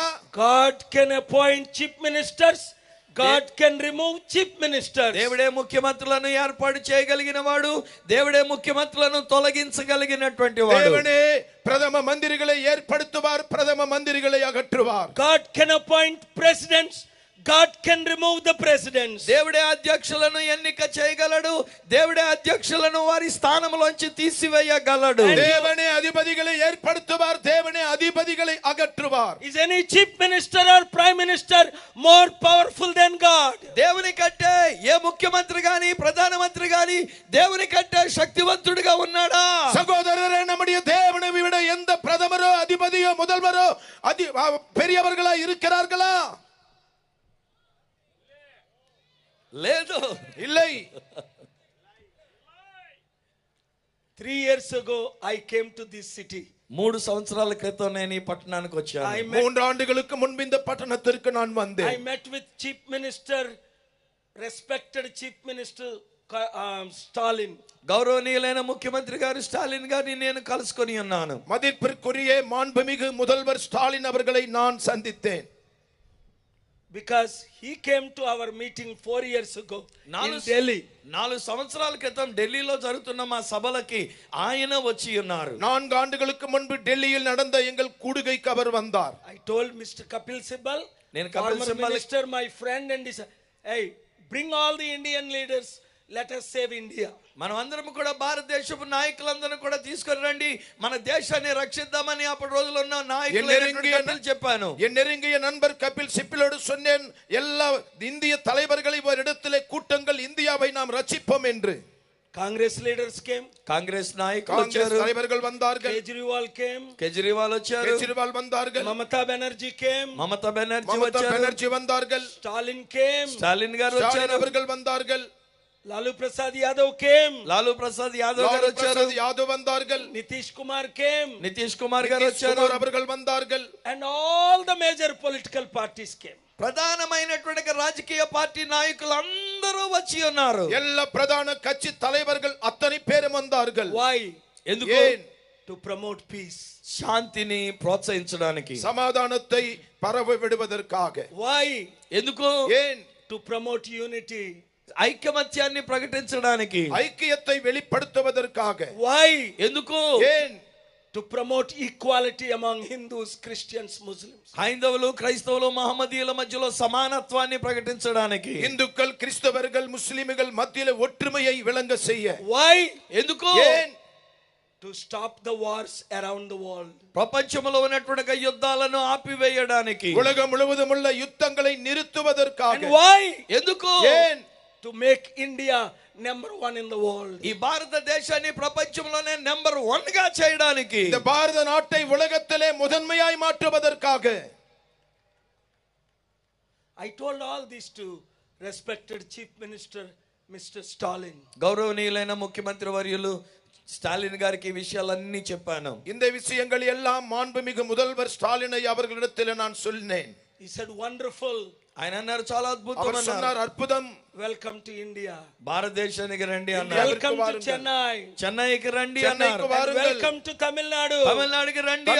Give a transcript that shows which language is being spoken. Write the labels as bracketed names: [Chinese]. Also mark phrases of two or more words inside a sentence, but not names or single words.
[English] God can appoint chief ministers. God can remove chief ministers. [Telugu] దేవుడే ముఖ్యమంత్రులను ఏర్పాటు చేయగలిగిన వాడు, దేవుడే ముఖ్యమంత్రులను తొలగించగలిగినటువంటి వాడు. [Tamil] தேவனே பிரதம மந்திரிகளை ஏற்படுத்துவார், பிரதம மந்திரிகளை அகற்றுவார். [English] God can appoint presidents. God can remove the presidents. [Telugu] దేవుడే అధ్యక్షులను ఎన్నిక చేయగలడు, దేవుడే అధ్యక్షులను వారి స్థానంలోంచి తీసివేయగలడు. [Tamil] தேவனே அதிபதிகளை ஏற்படுத்துவார், தேவனே அதிபதிகளை அகற்றுவார். [English] Is any chief minister or prime minister more powerful than God? [Telugu] దేవుని కంటే ఏ ముఖ్యమంత్రి గాని ప్రధానమంత్రి గాని దేవుని కంటే శక్తివంతుడిగా ఉన్నాడా? [Tamil] சகோதரரே, நம்முடைய தேவனை விட எந்த பிரதமரோ அதிபதியோ முதல்வரோ பெரியவர்களா இருக்கிறார்களா? [Telugu] లేదు, [Tamil] இல்லை. [English] 3 years ago I came to this city. [Telugu] 3 సంవత్సరాల క్రితం నేను ఈ పట్టణానికి వచ్చాను. [Tamil] 3 ஆண்டுகளுக்கு முன்பு இந்த பட்டணத்திற்கு நான் வந்தேன். [English] I met with chief minister, respected chief minister Stalin. [Telugu] గౌరవనీయులైన ముఖ్యమంత్రి గారు స్టాలిన్ గారిని నేను కలుసుకొని ఉన్నాను. [Tamil] மதிப்பிற்குரிய மாண்புமிகு முதல்வர் ஸ்டாலின் அவர்களை நான் சந்தித்தேன். [English] Because he came to our meeting 4 years ago in Delhi. [Telugu] 4 సంవత్సరాల క్రితం ఢిల్లీలో జరుగుతున్న మా సభలకి ఆయన వచ్చి ఉన్నారు. [Tamil] 4 ఆண்டுகளுக்கு முன்பு டெல்லியில் நடந்த எங்கள் கூடுகைக்கு அவர் வந்தார். [English] I told Mr. Kapil Sibal, [Telugu] నేను కపిల్ సిబ్బల్ [English] minister, my friend, and he said, hey, bring all the Indian leaders, let us save India. [Telugu] మనం అందరం కూడా భారతదేశపు నాయకులందరూ కూడా తీసుకొని రండి, మన దేశాన్ని రక్షిద్దామని అప్పుడు రోజుల్లో ఉన్న నాయకులు చెప్పాను. [Tamil] என் நெருங்கிய நண்பர் கபில் சிப்பிலோடு சொன்னேன், எல்லா இந்திய தலைவர்களை ஒரு இடத்திலே கூட்டங்கள், இந்தியாவை நாம் ரட்சிப்போம் என்று. [English] Congress leaders came. [Telugu] కాంగ్రెస్ నాయకులు వచ్చారు, [Tamil] தலைவர்கள் வந்தார்கள். [English] Kejriwal came. [Telugu] కేజ్రీవాల్ వచ్చారు, [Tamil] கெஜ்ரிவால் வந்தார்கள். [English] Mamata Banerjee came. [Telugu] మమతా బెనర్జీ [Tamil] மமதா [Telugu] వచ్చారు, [Tamil] பானர்ஜி வந்தார்கள். [English] Stalin came. [Telugu] స్టాలిన్ గారు [Tamil] ஸ்டாலின் [Telugu] వచ్చారు, [Tamil] அவர்கள் வந்தார்கள். [English] Lalu Prasad Yadav came. [Telugu] లాలూ ప్రసాద్ యాదవ్ గారు [Tamil] லாலு [Telugu] వచ్చారు, [Tamil] பிரசாத் யாதவ் வந்தார்கள். [English] Nitish Kumar came. [Telugu] నితీష్ కుమార్ గారు [Tamil] நிதிஷ் [Telugu] వచ్చారు, [Tamil] குமார் அவர்கள் வந்தார்கள். [English] And all the major political parties came. [Telugu] ప్రధానమైనటువంటి రాజకీయ పార్టీ నాయకులు అందరూ వచ్చి ఉన్నారు. [Tamil] எல்லா பிரதான கட்சி தலைவர்கள் அத்தனை பேரும் வந்தார்கள். [English] Why? [Telugu] ఎందుకు? [Tamil] ஏன்? [English] To promote peace. [Telugu] శాంతిని ప్రోత్సహించడానికి. [Tamil] சமாதானத்தை பரவ விடுவதற்காக. [English] Why? [Telugu] ఎందుకు? [Tamil] ஏன்? [English] To promote unity. [Telugu] ఐకమత్యాన్ని ప్రకటించడానికి. [Tamil] ஐக்கியத்தை வெளிப்படுத்துவதற்காக. [English] Why? [Telugu] ఎందుకు? [Tamil] ஏன்? [English] To promote equality among Hindus, Christians, Muslims. [Telugu] హైందవులు క్రైస్తవులు మహమ్మదీయుల మధ్యలో సమానత్వాన్ని ప్రకటించడానికి. [Tamil] இந்துக்கள் கிறிஸ்தவர்கள் முஸ்லிம்கள் மத்தியிலே ஒற்றுமையை விளங்க செய்ய. [English] Why? [Telugu] ఎందుకు? [Tamil] ஏன்? [English] To stop the wars around the world. [Telugu] ప్రపంచంలో ఉన్నటువంటి యుద్ధాలను ఆపివేయడానికి. [Tamil] உலகம் முழுவதும் உள்ள யுத்தங்களை நிறுத்துவதற்காக. [English] And why? [Telugu] ఎందుకు? [Tamil] ஏன்? [English] To make India number 1 in the world. [Telugu] ఈ భారతదేశాన్ని ప్రపంచంలోనే నెంబర్ 1 గా చేయడానికి. [Tamil] இந்த பாரத நாட்டை உலகத்திலே முதன்மையாய் மாற்றுவதற்காக. [English] I told all this to respected chief minister Mr. Stalin. [Telugu] గౌరవనీయులైన ముఖ్యమంత్రి వర్యులు స్టాలిన్ గారికి ఈ విషయాలన్నీ చెప్పాను. [Tamil] இந்த விஷயங்கள் எல்லாம் மாண்புமிகு முதல்வர் ஸ்டாலினை அவர்களிடத்தில் நான் சொன்னேன். [English] He said wonderful. [Telugu] ఆయన అన్నారు చాలా అద్భుతం [Tamil] அவர் [Telugu] అన్నారు. [Tamil] சொன்னார் அற்புதம். [English] Welcome to India. [Telugu] భారతదేశానికి రండి అన్నారు. [English] Welcome to Chennai. [Telugu] చెన్నైకి రండి చెన్నైకి అన్నారు. [Tamil] వారుంగల్. [English] Welcome to Tamil Nadu.